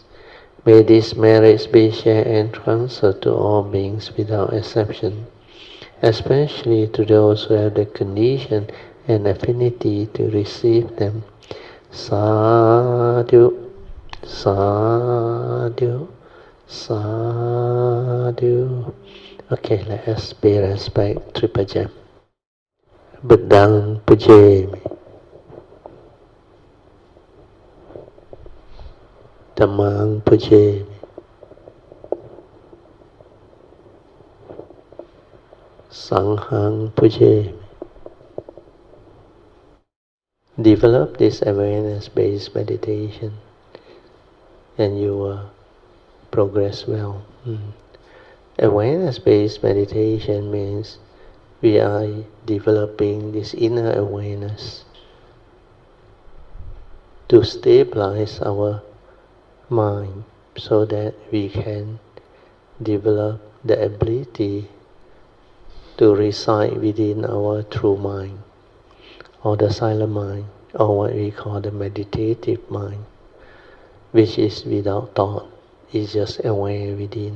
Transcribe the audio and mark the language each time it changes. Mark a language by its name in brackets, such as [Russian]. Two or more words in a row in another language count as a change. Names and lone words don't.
[English] May these merits be shared and transferred to all beings without exception, especially to those who have the condition and affinity to receive them. [Pali] Sadhu, sadhu, sadhu. [English] Okay, let us pay respect to Puja. [Pali] Bedang pujemi. Dhammang pujemi. Sanghang pujemi. [English] Develop this awareness-based meditation and you will progress well. Awareness-based meditation means we are developing this inner awareness to stabilize our mind so that we can develop the ability to reside within our true mind, or the silent mind, or what we call the meditative mind, which is without thought, is just aware within.